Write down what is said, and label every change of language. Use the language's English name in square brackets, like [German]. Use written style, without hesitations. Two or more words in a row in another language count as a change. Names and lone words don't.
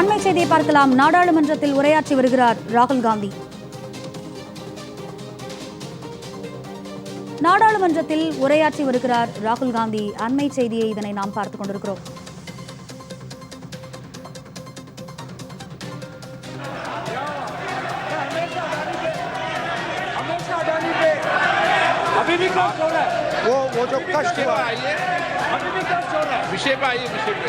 [Tamil] செய்தியை பார்க்கலாம். நாடாளுமன்றத்தில் உரையாற்றி வருகிறார் ராகுல் காந்தி. நாடாளுமன்றத்தில் உரையாற்றி வருகிறார் ராகுல் காந்தி. அண்மை செய்தியை இதனை நாம் பார்த்துக் கொண்டிருக்கிறோம். [Hindi] वो जो कष्ट हुआ है, अभी भी कष्ट हो रहा है, विषय पे आइए, विषय पे